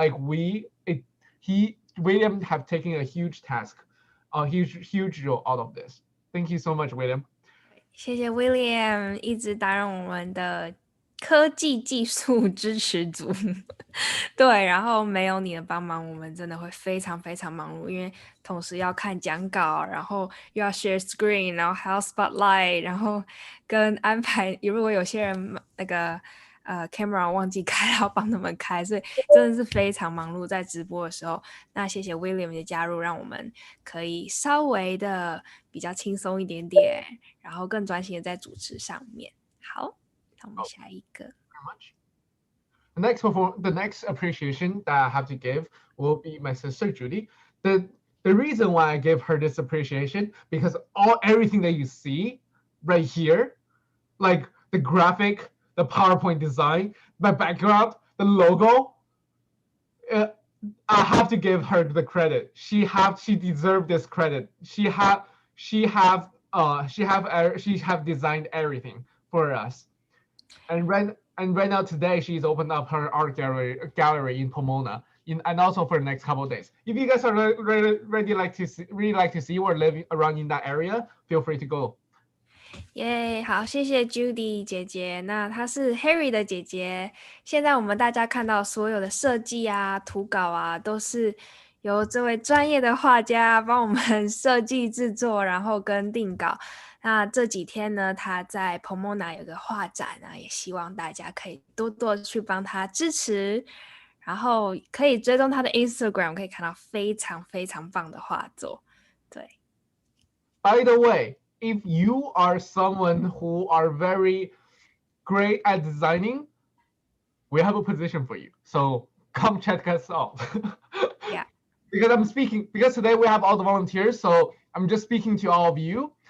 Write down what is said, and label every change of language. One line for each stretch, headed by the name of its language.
English: Like William have taken a huge task, a huge role out of this. Thank you so much, William.
Chinese: 谢谢 William 一直担任我们的科技技术支持组。对，然后没有你的帮忙，我们真的会非常非常忙碌，因为同时要看讲稿，然后又要 share screen， 然后还要 spotlight， 然后跟安排，如果有些人那个camera 忘记开，要帮他们开，所以真的是非常忙碌在直播的时候。那谢谢 William 的加入，让我们可以稍微的比较轻松一点点，然后更专心的在主持上面。好，那我们下一个。
English: The next appreciation that I have to give will be my sister Judy. The reason why I give her this appreciation because everything that you see right here, like the graphic, the PowerPoint design, the background, the logo. I have to give her the credit. She deserved this credit. She have designed everything for us. And right now today she's opened up her art gallery in Pomona. And also for the next couple of days. If you guys are really like to see or live around in that area, feel free to go.
Chinese: 耶，好，谢谢 Judy 姐姐。那她是 Harry 的姐姐。现在我们大家看到所有的设计啊、图稿啊，都是由这位专业的画家帮我们设计制作，然后跟定稿。那这几天呢，他在 Pomona 有个画展啊，也希望大家可以多多去帮他支持，然后可以追踪他的 Instagram， 可以看到非常非常棒的画作。对。
English: By the way, if you are someone who are very great at designing, we have a position for you. So come check us out. Yeah. Because today we have all the volunteers, so I'm just speaking to all of you.